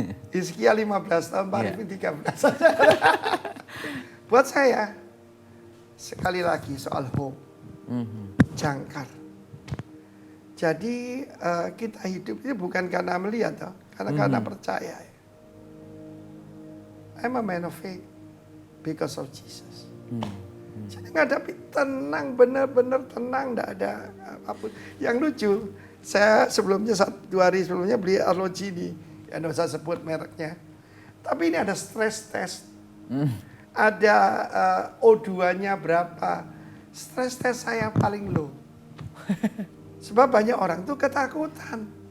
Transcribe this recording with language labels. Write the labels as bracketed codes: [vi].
[id] Hizkia 15 tahun, Pak Arifin 13 saja. Buat saya, sekali lagi soal hope, jangkar. Jadi kita hidup ini bukan karena melihat, toh, karena percaya. [en] I'm a man of faith because of Jesus. [id] Jadi ngadapi tenang, benar-benar tenang, tidak ada apapun. Yang lucu, saya sebelumnya 2 hari sebelumnya beli arloji ini, ya tidak usah sebut mereknya. Tapi ini ada stress test, ada O2-nya berapa. Stress test saya paling low. Sebab banyak orang tuh ketakutan.